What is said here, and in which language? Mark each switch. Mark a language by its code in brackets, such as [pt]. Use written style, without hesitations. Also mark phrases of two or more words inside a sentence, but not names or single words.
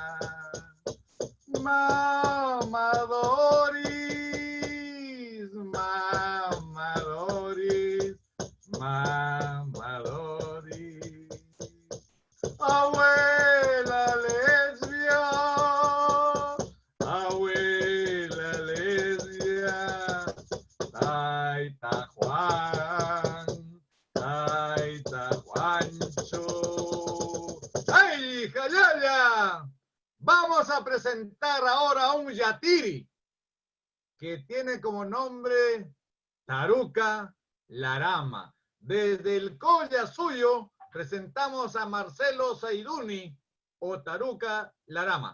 [es] Mamadoris, Mamadoris, Mamadoris. Abuela lesbia, abuela lesbia, Taita Juan, Taita Juancho. ¡Ay, Jayaya! Vamos a presentar ahora a un yatiri que tiene como nombre Taruca Larama. Desde el Colla Suyo presentamos a Marcelo Zaiduni o Taruca Larama.